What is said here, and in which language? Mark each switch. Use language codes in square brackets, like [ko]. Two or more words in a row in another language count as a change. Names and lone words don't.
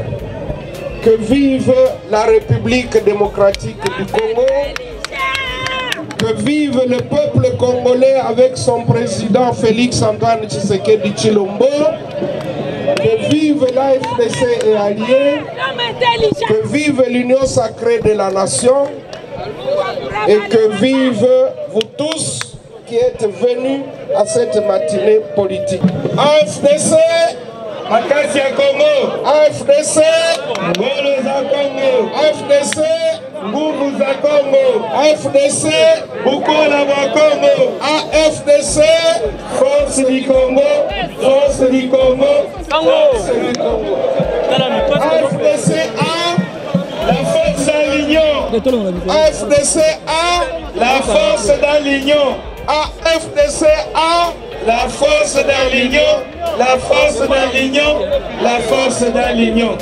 [fr] Que vive la République démocratique du Congo, que vive le peuple congolais avec son président Félix Antoine Tshisekedi Tshilombo, que vive l'AFDC et alliés, que vive l'union sacrée de la nation et que vive vous tous qui êtes venus à cette matinée politique. AFDC, Akasia Congo, AFDC, Goloza Congo, AFDC, Bubuza Congo, AFDC, Bukola Congo, AFDC, Force du Congo, Force du Congo, Force du Congo. AFDC A, la force dans l'union. AFDC A, la force dans l'union. AFDC A, la force dans l'union, la force dans l'union, la force dans l'union.